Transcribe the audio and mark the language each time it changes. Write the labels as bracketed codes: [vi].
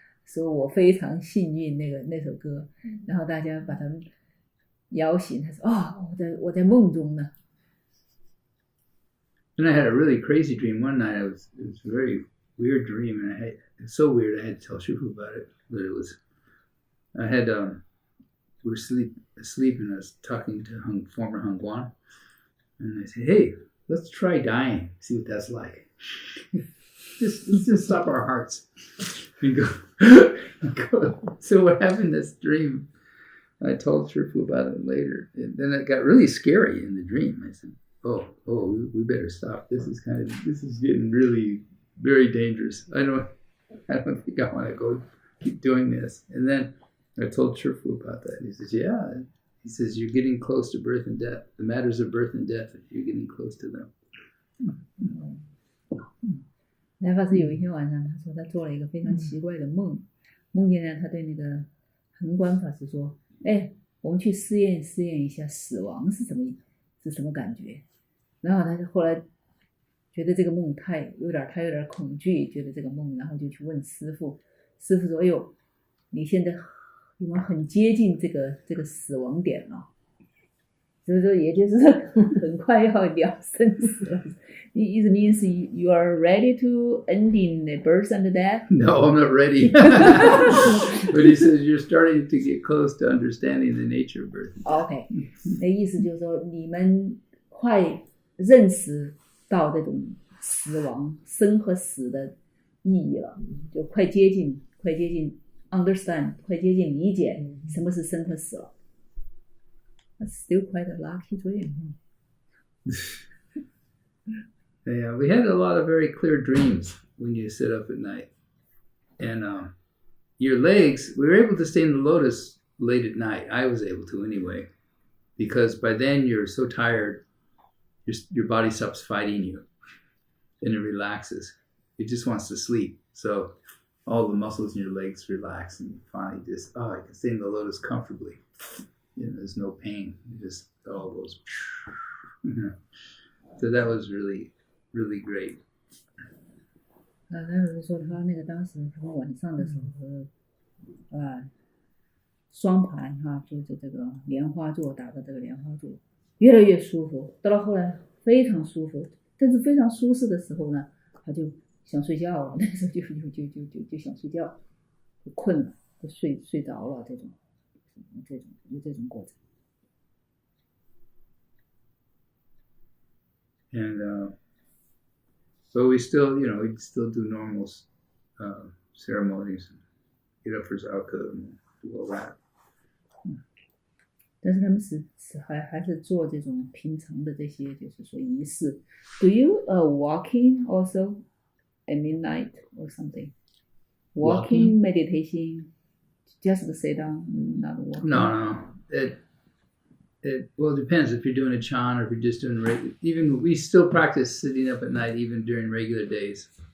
[zh] 说我非常幸运那首歌，然后大家把他们摇醒，他说我在梦中呢。 [en] And I had a really crazy dream one night. It was a very weird dream, and it's so weird I had to tell Shifu about it. But I had we were asleep, and I was talking to former Hung Guan, and I said, "Hey, let's try dying, see what that's like. Let's just stop our hearts." And go. So what happened in this dream, I told Shifu about it later. And then it got really scary in the dream. I said, oh, we better stop. This is getting really very dangerous. I don't think I want to go keep doing this. And then I told Shifu about that. He says, yeah. He says, you're getting close to birth and death. The matters of birth and death, you're getting close to them. [zh] 来法师有一天晚上，他说他做了一个非常奇怪的梦，梦见呢，他对那个恒观法师说：“哎，我们去试验一下死亡是什么感觉。” 然后他就后来觉得这个梦他有点恐惧，觉得这个梦，然后就去问师父。师父说：“哎呦，你现在有没有很接近这个死亡点了？” 所以说，也就是很快要了生死了。 [en] It means you are ready to ending the birth and death? No, I'm not ready. But he says you're starting to get close to understanding the nature of birth and death. [zh] Okay. 那意思就是说，你们快认识到这种死亡生和死的意义了，就快接近 understand 快接近理解什么是生和死了。 [en] That's still quite a lucky dream. Yeah, we had a lot of very clear dreams when you sit up at night. And your legs, we were able to stay in the lotus late at night. I was able to anyway. Because by then you're so tired, your body stops fighting you. And it relaxes. It just wants to sleep. So all the muscles in your legs relax and you finally just, I can stay in the lotus comfortably. There's no pain. It all goes. So that was really, really great. [zh] 那他是说他那个当时他们晚上的时候，双盘哈，就是这个莲花座打的这个莲花座，越来越舒服，到了后来非常舒服，但是非常舒适的时候呢，他就想睡觉了，那时候就想睡觉，就困了，就睡着了，这种过程。 [en] And but we still, we still do normal ceremonies, get up for zakka and do all that. [zh] 但是他们还是做这种平常的这些，就是说仪式。 [en] Do you walking also at midnight or something? Walking meditation, just to sit down, not walking. No. It depends if you're doing a chan or if you're just doing even we still practice sitting up at night even during regular days.